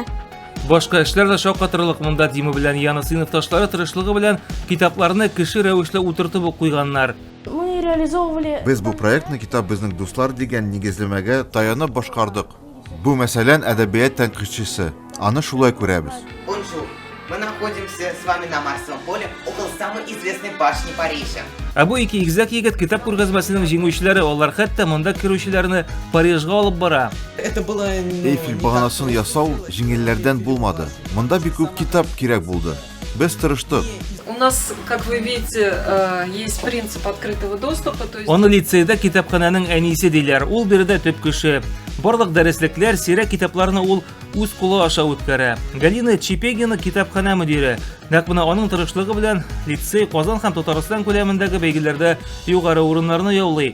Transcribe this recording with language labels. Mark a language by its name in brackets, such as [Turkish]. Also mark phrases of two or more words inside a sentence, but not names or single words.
[Tatar] Башка эшләр дә шаккатырлык монда Дима белән яны сыйныфташлары тырышлыгы белән китапларны кеше рәвешле утыртып куйганнар. [Russian] Мы реализовывали [Tatar] Без бу проектны китап безнең дуслар дигән нигезлемәгә таянып башкардык. Бу мәсәлән әдәбият тәнкыйтьчесе. Аны шулай күрәбез. [Russian] Бонжур. Мы находимся с вами на Марсовом поле около самой известной башни Парижа. [Tatar] Ә бу ике игезәк егет китап күргәзмәсенең җиңүчеләре, алар хәтта монда керүчеләрне Парижга алып бара. [Russian] Это было... [Tatar] Эйфель баганасын ясау җиңелләрдән булмады. Монда бик күп китап кирәк булды. Без тырыштык. [Russian] У нас, как вы видите, есть принцип открытого доступа. [Tatar] Аны лицейда китапхананың әнисе диләр. Ул биредә төп кеше. Барлык дәреслекләр, сирәк китапларны ул үз кулы аша үткәрә. Галина Чепегина китапхана мөдире. Нәкъ менә аның тырышлыгы белән лицей Казан һәм Татарстан күләмендәге бәйгеләрдә югары урыннарны яулый.